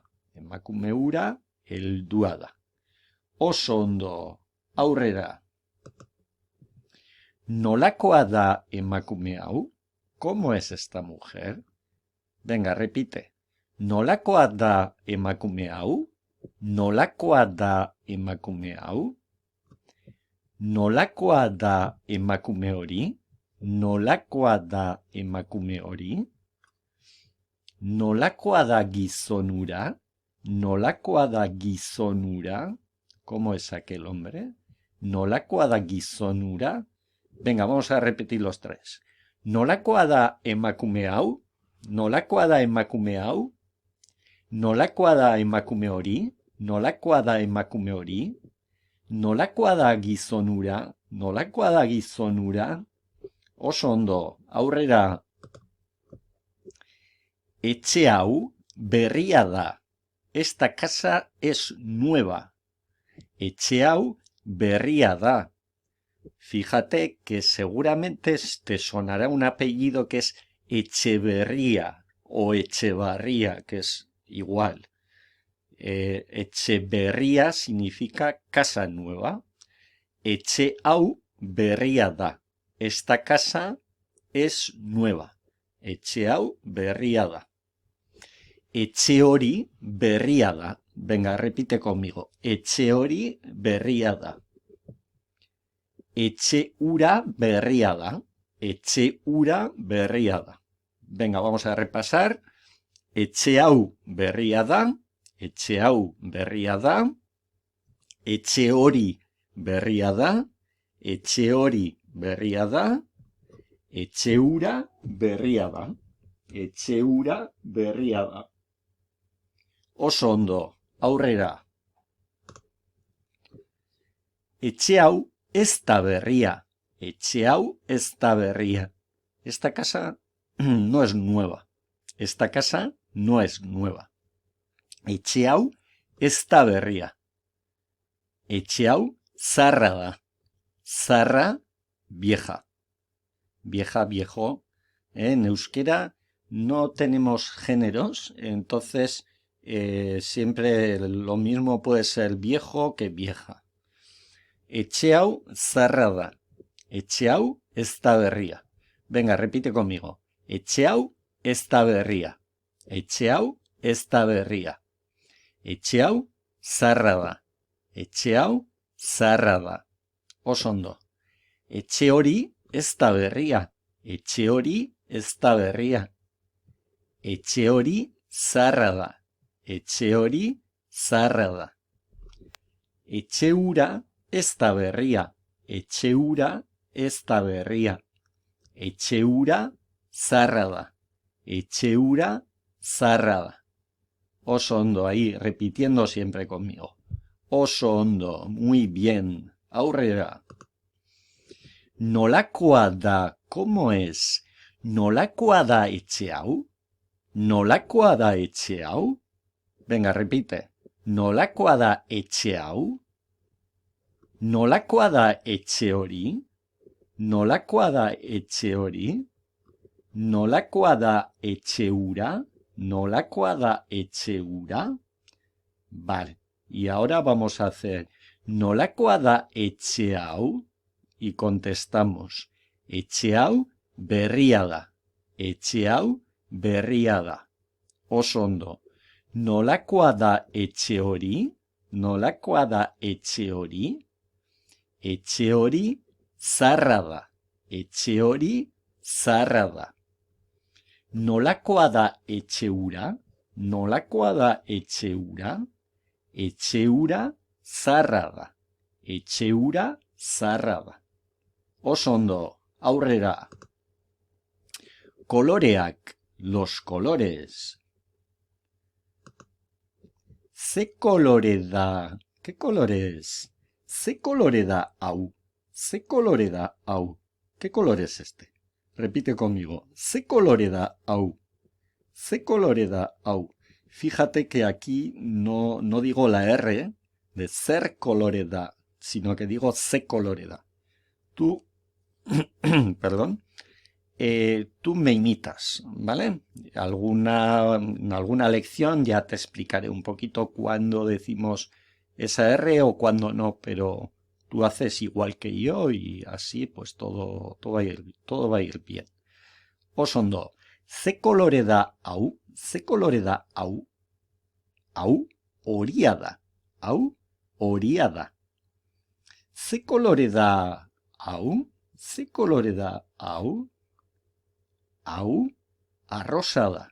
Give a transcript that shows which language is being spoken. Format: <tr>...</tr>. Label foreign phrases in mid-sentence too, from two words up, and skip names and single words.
<eu>Emakume hura heldua da. Oso ondo, aurrera. Nolakoa da emakume hau?</eu> <es>¿Cómo es esta mujer? Venga, repite.</es> <eu>Nolakoa da emakume hau? Nolakoa da emakume hau? Nolakoa da emakume hori? Nolakoa da emakume hori? Nolakoa da gizon hura? Nolakoa da gizon hura?</eu> <es>¿Cómo es aquel hombre?</es> <eu>Nolakoa da gizon hura?</eu> <es>Venga, vamos a repetir los tres.</es> <eu>Nolakoa da emakume hau? Nolakoa da emakume hau? Nolakoa da emakume hori? Nolakoa da emakume hori? Nolakoa da gizon hura? Nolakoa da gizon hura? Oso ondo, aurrera. Etxe hau berria da.</eu> <es>Esta casa es nueva.</es> <eu>Etxe hau berria da.</eu> <es>Fíjate que seguramente te sonará un apellido que es Echeverría o Echevarría, que es igual. Echeverría significa casa nueva.</es> <eu>Etxe hau berria da.</eu> <es>Esta casa es nueva.</es> <eu>Etxe hau berria da. Etxe hori berria da.</eu> <es>Venga, repite conmigo.</es> <eu>Etxe hori berria da. Etxe hura berria da. Etxe hura berria da.</eu> <es>Venga, vamos a repasar.</es> <eu>Etxe hau berria da. Etxe hau berria da. Etxe hori berria da. Etxe hori berria da. Etxe hura berria da. Etxe hura berria da. Oso ondo, aurrera. Etxe hau ez da berria. Etxe hau ez da berria. Esta casa no es nueva. Esta casa no es nueva. Etxe hau ez da berria. Etxe hau zaharra da. Zaharra,</eu> <es>vieja. Vieja, viejo. En euskera no tenemos géneros, entonces siempre lo mismo puede ser viejo que vieja.</es> <eu>Etxe hau zaharra da. Etxe hau ez da berria.</eu> <es>Venga, repite conmigo.</es> <eu>Etxe hau ez da berria. Etxe hau ez da berria. Etxe hau zaharra da. Etxe hau zaharra da. Oso ondo. Etxe hori ez da berria. Etxe hori ez da berria. Etxe hori zaharra da. Etxe hori zaharra da. Etxe hura ez da berria. Etxe hura ez da berria. Etxe hura zaharra da. Etxe hura zaharra da. Oso ondo,</eu> <es>ahí, repitiendo siempre conmigo.</es> <eu>Oso ondo,</eu> <es>muy bien.</es> <eu>Aurrera. Nolakoa da,</eu> <es>¿cómo es?</es> <eu>Nolakoa da etxe hau? Nolakoa da etxe hau?</eu> <es>Venga, repite.</es> <eu>Nolakoa da etxe hau? Nolakoa da etxe hori? Nolakoa da etxe hori? Nolakoa da etxe hura? Nolakoa da etxe hura?</eu> <es>Vale, y ahora vamos a hacer</es> <eu>nolakoa da etxe hau?</eu> <es>Y contestamos,</es> <eu>etxe hau berria da. Etxe hau berria da. Oso ondo. Nolakoa da etxe hori? Nolakoa da etxe hori? Etxe hori zaharra da. Etxe hori zaharra da. Nolakoa da etxe hura? Nolakoa da etxe hura? Etxe hura zaharra da. Etxe hura zaharra da. Oso ondo, aurrera. Koloreak,</eu> <es>los colores.</es> <eu>Ze kolore da?</eu> <es>¿Qué color es?</es> <eu>Ze kolore da hau? Ze kolore da hau?</eu> <es>¿Qué color es este? Repite conmigo.</es> <eu>Ze kolore da hau? Ze kolore da hau?</eu> <es>Fíjate que aquí no digo la R de</es> <eu>zer kolore da,</eu> <es>sino que digo</es> <eu>ze kolore da.</eu> <es>Tú, perdón, tú me imitas, ¿vale? En alguna lección ya te explicaré un poquito cuándo decimos esa R o cuándo no, pero tú haces igual que yo y así pues todo va a ir bien.</es> <eu>Oso ondo,</eu> <es>ze kolore da hau?</es> <eu>Ze kolore da hau? Hau horia da. Hau horia da. Ze kolore da hau? Ze kolore da hau? Hau arrosa da.</eu>